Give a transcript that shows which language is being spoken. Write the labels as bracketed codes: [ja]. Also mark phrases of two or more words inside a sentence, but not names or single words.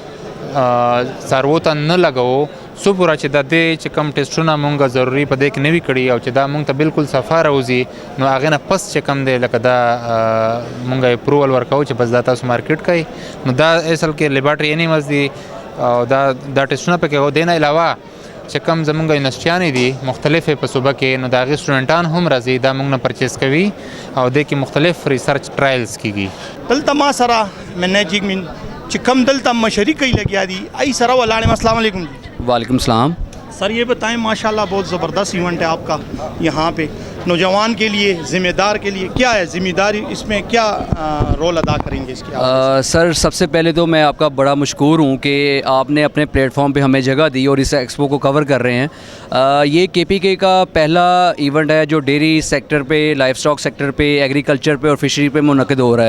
[ps] څارو ته نه لګاو سو پورا چې د دې چې کم ټیسټونه موږ ضروری په دې کې نوي کړی او چې دا موږ ته بالکل صفا راوځي نو هغه نه پس چې کم دی لکه دا موږ اپروول ورکاو چې بس دا تاسو مارکیټ کوي نو دا اصل کې [en] laboratory animals [ps] دی او دا ټیسټونه پکې و دینه علاوه چې کم زمونږ یونیورسټیانې دي مختلفې په صوبه کې نو د هغې سټوډنټان هم راځي دا موږ نه پرچیز کوي او دې کې مختلف [en] research trials [ps] کیږي دلته ما سره منیجنګ من چې کم دلته مشري کوي لګیا دي ای سره ولاړم السلام علیکم [ar] وعليكم السلام [ur] سر یہ بتائیں ماشاءاللہ بہت زبردست ایونٹ ہے آپ کا یہاں پہ نوجوان کے لیے ذمہ دار کے لیے کیا ہے ذمہ داری اس میں کیا رول ادا کریں گے اس کی سر سب سے پہلے تو میں آپ کا بڑا مشکور ہوں کہ آپ نے اپنے پلیٹ فارم پہ ہمیں جگہ دی اور اس ایکسپو کو کور کر رہے ہیں یہ KPK کا پہلا ایونٹ ہے جو [en] dairy sector [ur] پہ [en] livestock sector [ur] پہ ایگریکلچر پہ اور فشری پہ منعقد ہو رہا ہے.